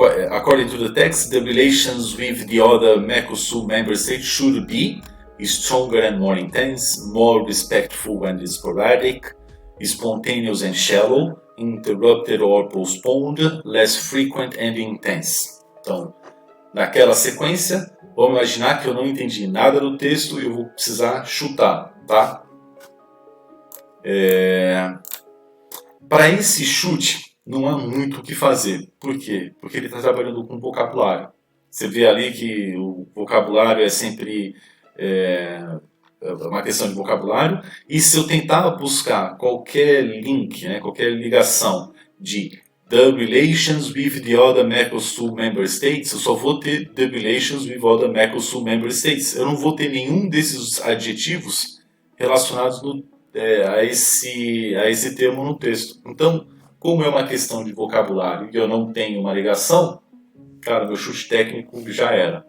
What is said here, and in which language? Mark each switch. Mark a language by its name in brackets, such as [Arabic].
[English] According to the text, the relations with the other Mercosur member states should be stronger and more intense, more respectful and sporadic, spontaneous and shallow, interrupted or postponed, less frequent and intense. [Portuguese] Então, naquela sequência, vamos imaginar que eu não entendi nada do texto e eu vou precisar chutar, tá? Para esse chute, não há muito o que fazer. Por quê? Porque ele está trabalhando com vocabulário. Você vê ali que o vocabulário é sempre uma questão de vocabulário. E se eu tentar buscar qualquer link, né, qualquer ligação de [English] the relations with the other Mercosul member states, [Portuguese] eu só vou ter [English] the relations with other Mercosul member states. [Portuguese] Eu não vou ter nenhum desses adjetivos relacionados a esse termo no texto. Então, como é uma questão de vocabulário e eu não tenho uma ligação, cara, meu chute técnico já era.